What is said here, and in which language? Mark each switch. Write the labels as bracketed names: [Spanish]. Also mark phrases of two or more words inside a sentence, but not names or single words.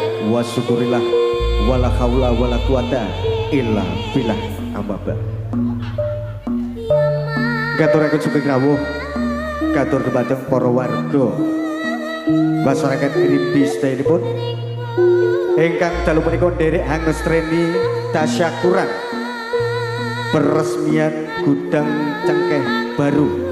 [Arabic] والشكر لله ولا حول ولا قوة إلا بالله أما بعد. [Javanese] Katuraken sugeng rawuh katur dumateng para warga masyarakat Grimbis sedherek ingkang dalu menika nderek hangestreni [Indonesian] tasyakuran peresmian gudang cengkeh baru